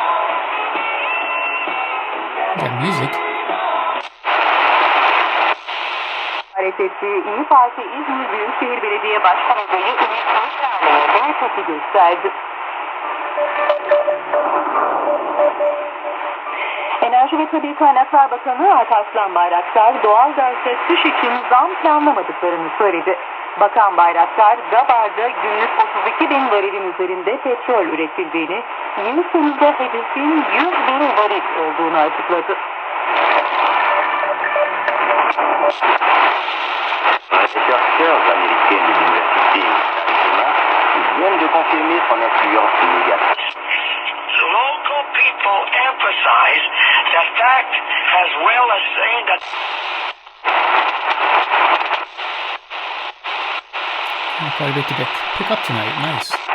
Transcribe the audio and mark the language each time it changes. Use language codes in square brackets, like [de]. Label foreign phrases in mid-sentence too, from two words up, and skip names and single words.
[en] Got music. [tr] Hareketli İYİ Parti İzmir Büyükşehir Belediye Başkan Adayı Ümit Özdağ'la tepki gösterdi. Enerji ve Tabii Kaynaklar Bakanı Alparslan Bayraktar, doğalgazda kış için zam planlamadıklarını söyledi. Bakan Bayraktar, Gabar'da günlük 32 bin varilin üzerinde petrol üretildiğini, yıl sonunda hedefin 100 bin varil olduğunu açıkladı. [fr] Les chercheurs américains de l'université d'Arizona viennent de confirmer son influence négative. [en] Local people emphasize the fact as well as saying that... Quite a bit to pick up tonight. Nice.